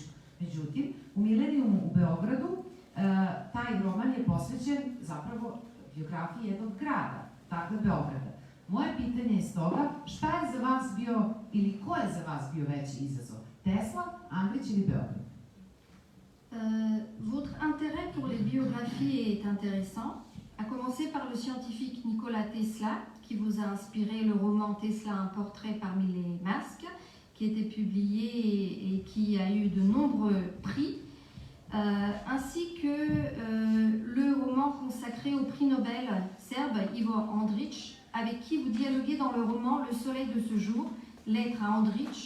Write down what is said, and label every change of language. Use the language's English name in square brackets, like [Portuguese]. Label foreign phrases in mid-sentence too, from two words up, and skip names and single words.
[Serbian] Međutim, u Milenijumu u Beogradu taj roman je posvećen zapravo biografiji jednog grada, dakle Beograda. Moje pitanje je stoga, šta je za vas bio ili ko je za vas bio veći izazov? Tesla, Andrić ili Beograd? [French] Votre intérêt pour les biographies est intéressant, à commencer par le scientifique Nikola Tesla, qui vous a inspiré le roman Tesla, un portrait parmi les masques, qui a été publié et qui a eu de nombreux prix, ainsi que le roman consacré au prix Nobel serbe Ivo Andrić, avec qui vous dialoguez dans le roman Le soleil de ce jour, lettre à Andrić.